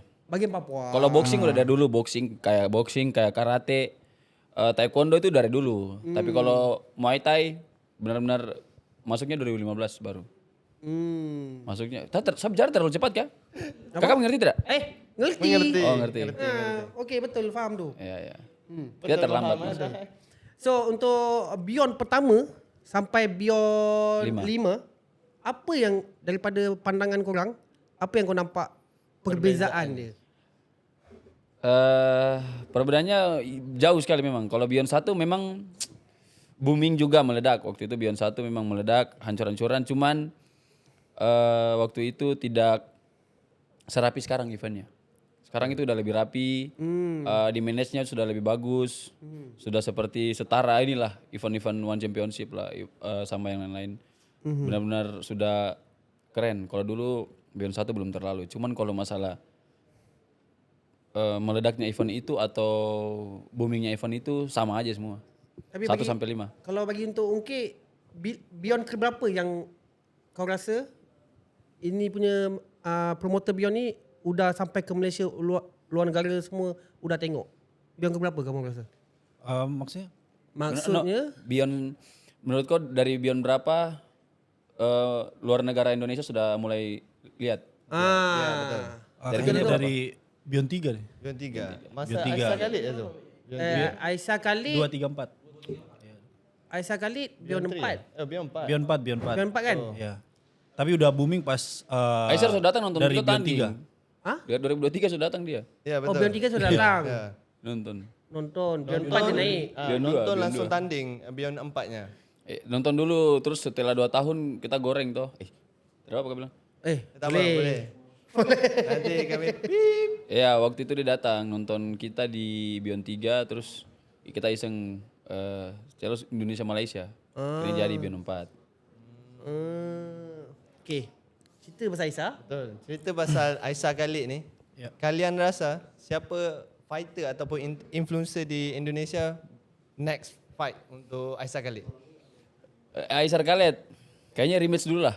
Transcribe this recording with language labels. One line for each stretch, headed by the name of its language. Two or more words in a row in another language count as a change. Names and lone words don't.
Indonesian: Bagian Papua. Kalau boxing udah dari dulu, boxing kayak karate, taekwondo itu dari dulu. Tapi kalau Muay Thai benar-benar masuknya 2015 baru. Masuknya. Saya bicara terlalu cepat kah? Kakak mengerti tidak? Ngerti. Oh ngerti.
Malay: Okey, betul, faham tu.
Indonesian: Iya. Kita terlambat.
Malay: So, untuk Beyond pertama sampai Beyond 5, apa yang daripada pandangan korang, apa yang kau nampak perbezaan dia?
Indonesian: Perbedaannya jauh sekali memang. Kalau Beyond 1 memang booming juga meledak. Waktu itu Beyond 1 memang meledak, hancur-hancuran. Cuman waktu itu tidak serapi sekarang eventnya. Sekarang itu udah lebih rapi, di manage-nya sudah lebih bagus, sudah seperti setara inilah event-event One Championship lah sama yang lain-lain. Benar-benar sudah keren. Kalau dulu Beyond 1 belum terlalu. Cuman kalau masalah meledaknya event itu atau boomingnya event itu sama aja semua. Tapi 1
Malay: bagi- sampai 5. Kalau bagi untuk Ungkit, Beyond ke berapa yang kau rasa ini punya promoter Beyond ni udah sampai ke Malaysia, luar negara semua udah tengok? Beyond ke berapa kamu rasa? Maksudnya? Maksudnya Beyond, menurut kau dari Beyond berapa luar negara Indonesia sudah mulai lihat?
Indonesian: Kayaknya dari Beyond 3 nih. Beyond 3. Masa Beyond 3.
Malay: Aisyah Khalid ya tu? Aisyah Khalid, 2, 3, 4. Aisyah Khalid Beyond 4. Beyond 4. Beyond 4, Beyond 4. Beyond 4 kan?
Indonesian: Ya. Tapi udah booming pas Aisyah sudah datang nonton dari kita Beyond tanding. 3. Hah? Dia 2023 sudah datang dia Ya Oh, betul. Beyond 3 sudah datang. Ya. nonton. Nonton. Beyond 4 dia naik. Beyond dua, Nonton Beyond langsung dua. tanding Beyond 4-nya. Nonton dulu terus setelah 2 tahun kita goreng toh.
Malay: Berapa kau bilang? Tak apa, boleh. Nanti kami pip.
Indonesian: Ya waktu itu dia datang nonton kita di Beyond 3 terus kita iseng challenge Indonesia Malaysia. Ini jadi Beyond 4.
Malay: Okay. Cerita pasal Aisyah. Betul. Cerita pasal Aisyah Khalid ni. Ya. Kalian rasa siapa fighter ataupun influencer di Indonesia
English: next fight
Malay: untuk Aisyah Khalid?
Indonesian: Aisyah Khalid kayaknya rematch dulu lah.